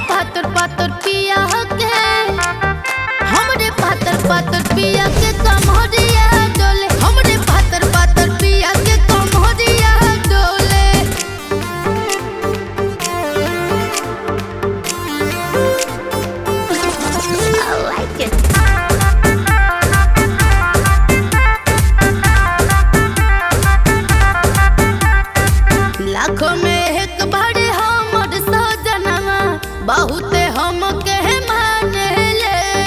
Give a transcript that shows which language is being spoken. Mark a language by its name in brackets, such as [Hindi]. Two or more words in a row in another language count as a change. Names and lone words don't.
[Bhojpuri] पातर पातर पिया के हमरे पातर पातर पिया के कमरिया डोले हमरे पातर पातर पिया के कमरिया डोले। [English] I like it. [Bhojpuri] लाखों में एक बड़े हमर सजनवा बहुते हम के माने ले